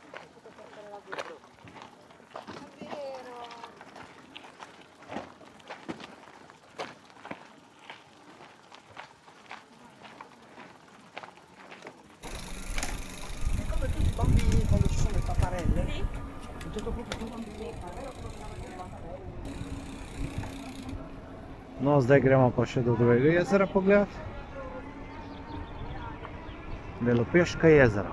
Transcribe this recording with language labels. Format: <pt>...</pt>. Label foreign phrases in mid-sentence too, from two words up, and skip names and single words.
<it>Come tutti i bambini quando ci sono le tapparelle. Un certo punto tu bambini.</it> <sl>No, zdaj gremo pa še do drugega jezera pogledati. Belopeška jezera.</sl>